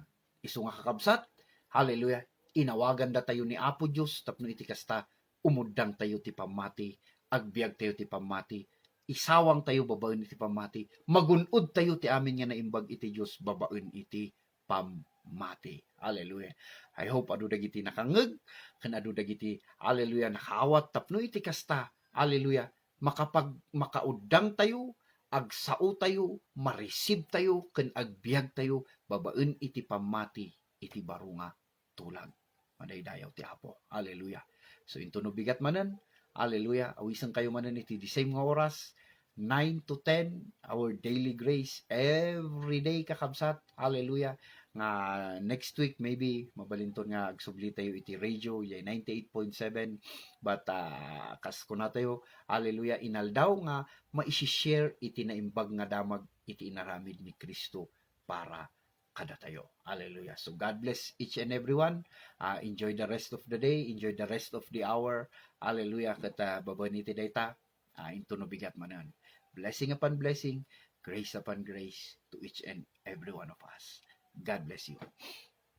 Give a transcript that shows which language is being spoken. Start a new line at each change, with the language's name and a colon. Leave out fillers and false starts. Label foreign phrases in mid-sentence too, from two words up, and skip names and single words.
Iloko: Isu nga kakabsat. Hallelujah. Inawagan da tayo ni Apo Diyos tapno iti kasta umudang tayo ti pamati, agbiag tayo ti pamati, isawang tayo babaen iti pamati, magunod tayo ti amin nga naimbag iti Diyos babaen iti pamati. Hallelujah.
English: I hope
Iloko: adu dagiti nakangeg ken adu dagiti hallelujah nakaawat tapno iti kasta. Hallelujah. Makaudang tayo, agsao tayo, mareceive tayo ken agbiag tayo babaen iti pamati iti baro nga tulag. Madaydayaw ti Apo. Hallelujah. So into no bigat manen. Hallelujah. Awisan kayo manen iti
English: the same
Iloko: nga oras
English: 9 to 10 our daily grace every day
Iloko: kakabsat. Hallelujah. Nga
English: next week maybe
Iloko: mabalinton nga agsubli tayo iti radio yay 98.7 but kas kuna tayo hallelujah inaldaw nga maisi-share iti naimbag nga damag iti inaramid ni Kristo para kada tayo. Hallelujah.
English: So God bless each and everyone. Enjoy the rest of the day, enjoy the rest of the hour. Hallelujah.
Iloko: Kat babaniti dayta into no bigat manan.
English: Blessing upon blessing, grace upon grace to each and every one of us. God bless you.